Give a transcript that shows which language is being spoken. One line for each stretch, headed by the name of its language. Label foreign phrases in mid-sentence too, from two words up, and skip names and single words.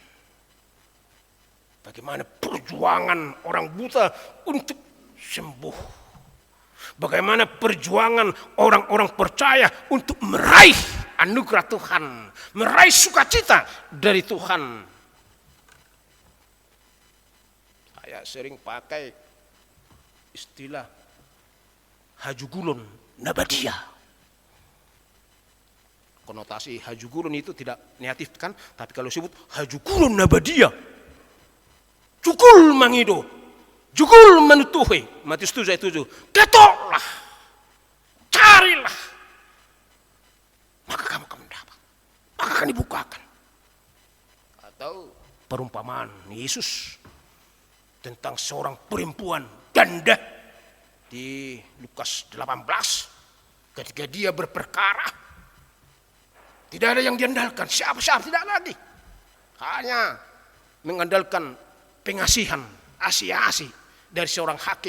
Indonesian: Bagaimana perjuangan orang buta untuk sembuh. Bagaimana perjuangan orang-orang percaya untuk meraih anugerah Tuhan. Meraih sukacita dari Tuhan. Saya sering pakai istilah
Batak Toba: hajugulun nabadia.
Indonesian: Konotasi hajugulun itu tidak negatif kan, tapi kalau sebut
Batak Toba: hajugulun nabadia, cukul mangido, jugul menutuhi.
Indonesian: Matius 7:7. Ketoklah, carilah, maka kamu akan mendapat, maka akan dibukakan. Atau perumpamaan Yesus tentang seorang perempuan janda di Lukas 18, ketika dia berperkara, tidak ada yang diandalkan, siapa-siapa tidak lagi, hanya mengandalkan pengasihan, asi-asi dari seorang hakim.